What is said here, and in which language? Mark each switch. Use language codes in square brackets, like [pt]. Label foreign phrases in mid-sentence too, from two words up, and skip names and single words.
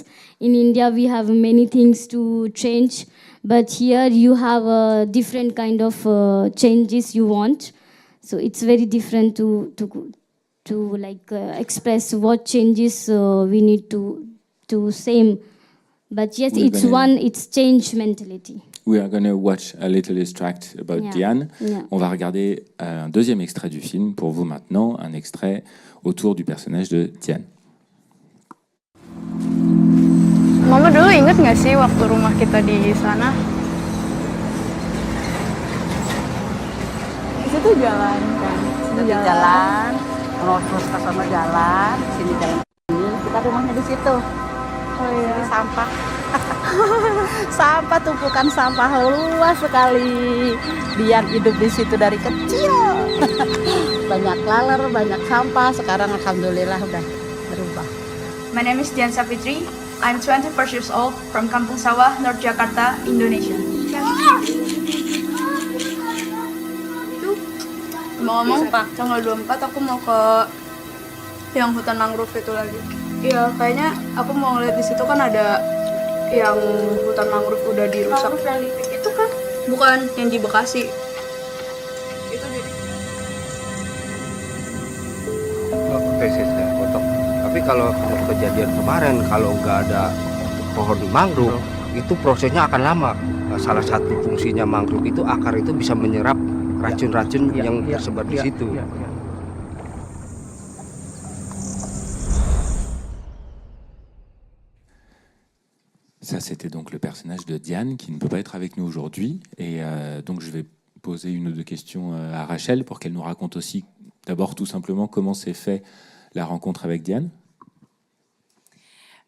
[en] In India, we have many things to change, but here you have a different kind of changes you want. So it's very different to like express what changes we need to same. But yes, it's change mentality. We are going to watch a little extract about Diane. Yeah. [fr] On va regarder un deuxième extrait du film pour vous maintenant, un extrait autour du personnage de Diane. [id] Mama dulu inget nggak sih waktu rumah kita di sana? Di situ jalan kan, jalan, terus ke sana jalan, sini jalan ini, kita rumahnya di situ. Oh iya. Ini sampah. Sampah, tumpukan sampah luas sekali. Dia hidup di situ dari kecil. Banyak laler, banyak sampah. Sekarang alhamdulillah udah berubah. [en] My name is Dian Sapitri. I'm 24 years old from Kampung Sawah, North Jakarta, Indonesia. [id] Ngomong Pak, tanggal 24 aku mau ke yang hutan mangrove itu lagi. Iya, kayaknya aku mau ngeliat di situ kan ada yang hutan mangrove udah dirusak. Itu kan bukan yang di Bekasi. Itu jadi. Tesisnya potong. Tapi kalau kejadian kemarin kalau nggak ada pohon mangrove itu prosesnya akan lama. Salah satu fungsinya mangrove itu akar itu bisa menyerap racun-racun yang tersebar di situ. [fr] Ça, c'était donc le personnage de Diane qui ne peut pas être avec nous aujourd'hui. Et donc, je vais poser une ou deux questions à Rachel pour qu'elle nous raconte aussi, d'abord, tout simplement, comment s'est fait la rencontre avec Diane.